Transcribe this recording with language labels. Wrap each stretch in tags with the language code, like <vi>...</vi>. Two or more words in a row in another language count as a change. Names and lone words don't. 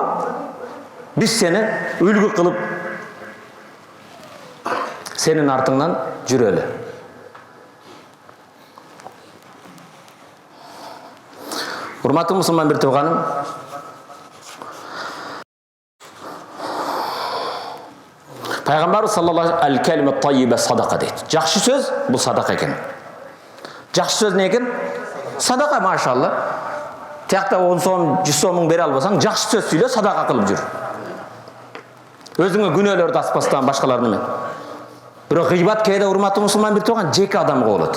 <ky>Биз сени үлгү кылып сенин артыңнан жүрөлү. Урматтуу мусулман бир тууганым, Пайгамбар</ky> <ar>صلى الله عليه الكلمة الطيبة صدقة</ar> <ky>дейт. Жакшы сөз бул садака экен. Жакшы сөз не экен? Садака, машалла. Тиякта 10 сом, 100 сомуң бере албасаң, жакшы сөз сүйлө, садака кылып жүр. Өзүңө күнөөлөрдү аспастан башкалардын менен. Бирок гыйбат кээде, урматтуу мусулман бир тууган, жеке адамга болот.</ky>